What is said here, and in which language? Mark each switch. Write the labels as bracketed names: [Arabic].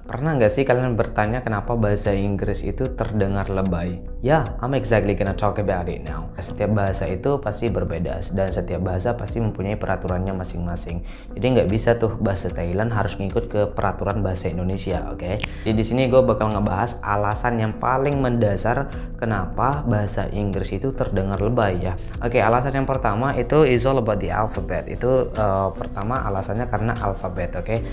[Indonesian] Pernah nggak sih kalian bertanya kenapa bahasa Inggris itu terdengar lebay? [English] Ya, I'm exactly gonna talk about it now. [Indonesian] Setiap bahasa itu pasti berbeda dan setiap bahasa pasti mempunyai peraturannya masing-masing. Jadi nggak bisa tuh bahasa Thailand harus ngikut ke peraturan bahasa Indonesia, oke? Jadi di sini gue bakal ngebahas alasan yang paling mendasar kenapa bahasa Inggris itu terdengar lebay ya. Oke, alasan yang pertama itu [English] is all about the alphabet. [Indonesian] Itu pertama alasannya karena alfabet, oke?